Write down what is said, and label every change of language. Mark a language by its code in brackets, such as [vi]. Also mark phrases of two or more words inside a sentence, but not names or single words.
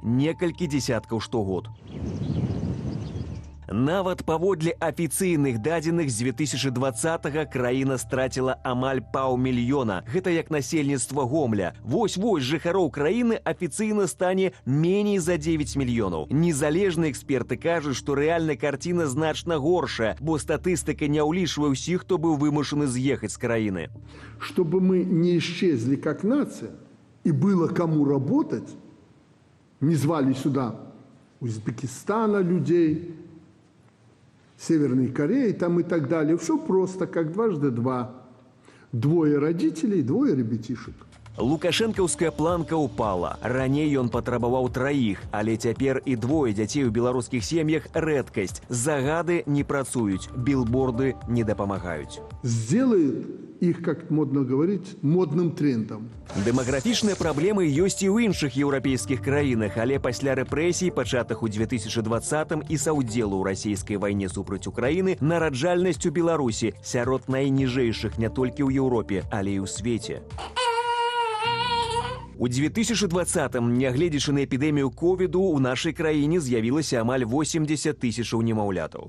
[be] Некалькі дзесяткаў штогод. Нават паводле афіцыйных дадзеных з 2020-го краіна страціла амаль паўмільёна. Гэта як насельніцтва Гомля. Вось-вось жыхароў краіны афіцыйна стане меней за 9 мільёнаў. Незалежныя эксперты кажуць, што рэальная карціна значна горшая, бо статыстыка не ўлічвае ўсіх, хто быў вымушаны з'ехаць з краіны. [ru] Чтобы мы не исчезли как нация и было кому работать, не звали сюда Узбекистана людей, Северной Кореи там и так далее. Все просто, как дважды два. 2 родителей, 2 ребятишек. [be] Лукашэнкаўская планка ўпала. Раней ён патрабаваў 3, але цяпер і 2 дзяцей у беларускіх сем'ях рэдкасць. Загады не працуюць, билборды не дапамагаюць. [ru] Сделает их, как модно говорить, модным трендом. [be] Дэмаграфічныя праблемы ёсць і ў іншых еўрапейскіх краінах, але пасля рэпрэсій, пачатых у 2020-м і саўдзелу ў расійскай вайне супраць Украіны, нараджальнасць у Беларусі сярод найніжэйшых не толькі ў Еўропе, але і ў свеце. У 2020-м, нягледзячы на эпідэмію ковіду, у нашай краіне з'явілася амаль 80 000 немаўлятаў.